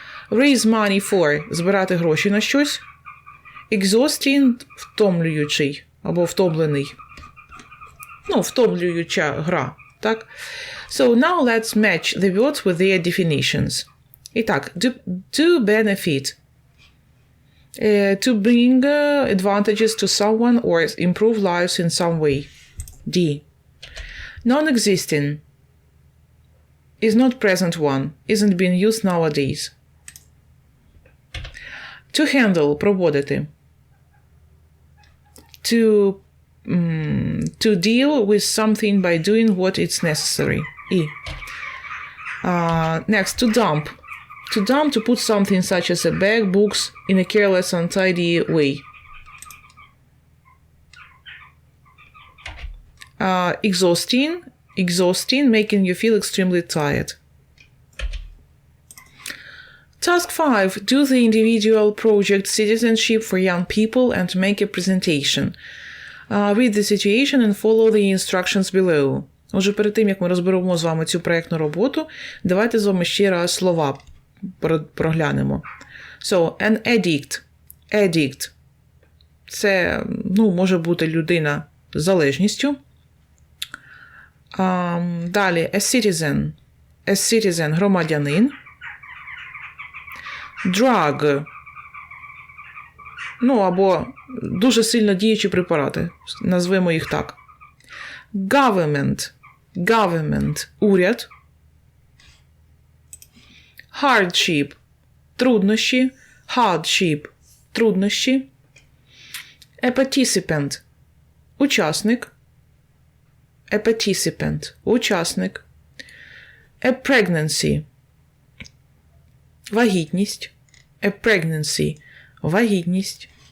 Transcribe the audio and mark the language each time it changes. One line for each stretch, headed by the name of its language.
English: Raise money for
Ukrainian: – збирати гроші на щось.
English: Exhausting
Ukrainian: – втомлюючий або втомлений. Втомлююча гра, так?
English: So now let's match the words with their definitions.
Ukrainian: І так,
English: to benefit. To bring advantages to someone or improve lives in some way. D. Non-existing. Is not present one. Isn't being used nowadays. To handle –
Ukrainian: проводити.
English: To deal with something by doing what is necessary. E. Next, to dump. To dump, to put something such as a bag, books, in a careless, untidy way. Exhausting, making you feel extremely tired. Task 5. Do the individual project citizenship for young people and make a presentation. Read the situation and follow the instructions below.
Ukrainian: Отже, перед тим, як ми розберемо з вами цю проєктну роботу, давайте з вами ще раз слова проглянемо.
English: So, an addict. Addict.
Ukrainian: Це, може бути людина з залежністю. Далі,
English: a citizen. A citizen –
Ukrainian: громадянин.
English: Drug.
Ukrainian: Або дуже сильно діючі препарати. Назвемо їх так. Government.
English: Government –
Ukrainian: уряд.
English: Hardship –
Ukrainian: труднощі.
English: Hardship – труднощі. A participant –
Ukrainian: учасник.
English: A participant – учасник. A pregnancy –
Ukrainian: вагітність.
English: A pregnancy –
Ukrainian: вагітність.